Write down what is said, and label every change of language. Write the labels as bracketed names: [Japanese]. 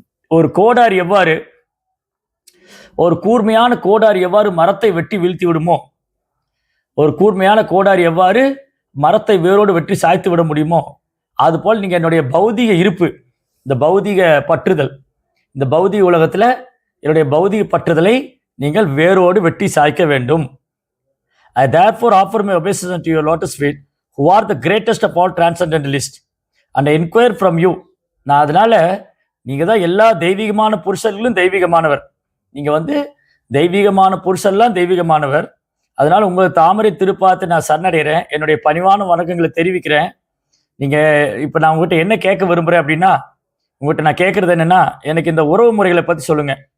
[Tamil] ஒரு கோடாரி எவ்வாறு, ஒரு கூர்மையான கோடாரி எவ்வாறு மரத்தை வெட்டி வீழ்த்தி விடுமோ, ஒரு கூர்மையான கோடாரி எவ்வாறு மரத்தை வேரோடு வெட்டி சாய்த்து விட முடியுமோ, அதுபோல் நீங்க என்னுடைய பௌதிக இருப்பு, இந்த பௌதிக பற்றுதல், இந்த பௌதிக உலகத்துல என்னுடைய பௌதிக பற்றுதலை நீங்கள் வேரோடு வெட்டி சாய்க்க வேண்டும். [English] I therefore offer my obeisance to your lotus feet, who are the greatest of all transcendentalists, and I inquire from you. [Tamil] நான் அதனால நீங்க தான் எல்லா தெய்வீகமான புருஷர்களும் தெய்வீகமானவர். நீங்க வந்து தெய்வீகமான புருஷர்லாம் தெய்வீகமானவர். அதனால உங்கள் தாமரை திருப்பாதத்தை நான் சரணடைகிறேன். என்னுடைய பணிவான வணக்கங்களை தெரிவிக்கிறேன். நீங்க இப்ப நான் உங்ககிட்ட என்ன கேட்க விரும்புறேன் அப்படின்னா, உங்ககிட்ட நான் கேட்கறது என்னன்னா, எனக்கு இந்த உறவு முறைகளை பத்தி சொல்லுங்க.